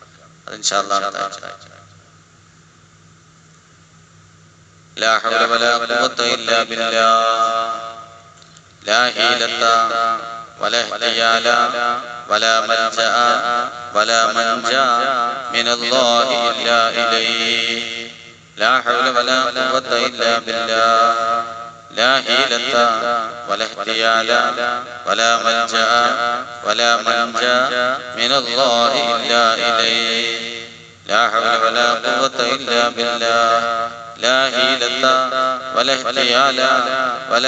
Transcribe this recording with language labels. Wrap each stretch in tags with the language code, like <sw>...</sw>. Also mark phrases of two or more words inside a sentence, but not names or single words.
<ar>അത് إن شاء الله لا حول ولا قوة إلا بالله لا حيلة ولا احتيال ولا ملجأ ولا منجا من الله إلا إليه لا حول ولا قوة إلا بالله لا حيلة ولا احتيال ولا ملجأ ولا منجا من الله إلا إليه لا حول ولا قوة إلا بالله لا حيلة ولا احتيال ولا</ar>